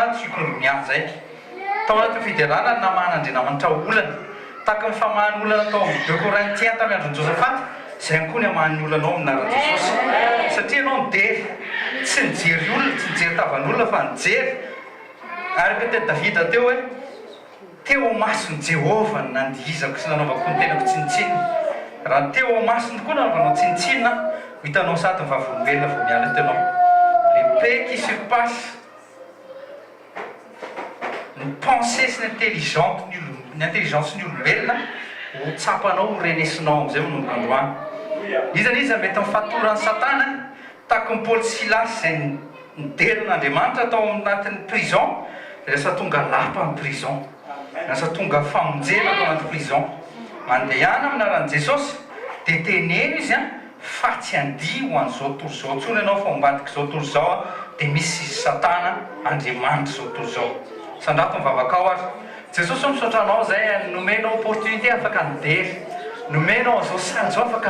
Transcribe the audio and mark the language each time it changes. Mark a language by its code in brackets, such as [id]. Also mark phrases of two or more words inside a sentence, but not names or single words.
[mg] tsykonromiany zay tao anaty fiderana namahan'Andriamanitra olana tahaka ny famahany olana tao amin'ny 2 Corinthiens tamin'ny andron'i Josaphat zay koa ny amahany olanao amin'narany Jesosy satria ianao midery tsy nijery olona tsy nijery tavan'olona fa nijery araka teny Davida teo hoe teo masony Jehova ny nandihizako sy nanaovako ny tenako tsinitsinina raha teo masony koa nanaovanao tsinitsinina hitanao sady ny vavolombelona vao miala tenao [fr] le paix qui surpasse [mg] ny pensée sy ny intelligence ny olombelona ho tsapanao ho renesinao amin'izay manomboka androany izaniza mety mifatorany Satana tahaka ny Paul Silas zay nideran'Andriamanitra atao anatin'ny prison lasa tonga lapa ny prison lasa tonga famonjena atao anaty prison mandehana aminaran'i Jesosy dia teneny izy fa tsy handia ho an'izao tontolo izao tsony ianao fa ombadika izao tontolo izao dia misy Satana Andriamanitra izao tontolo izao sandrato mivavaka azy Jesosy misaotra anao zay nomenao opportunité afaka midery nomenao zao saly zao afaka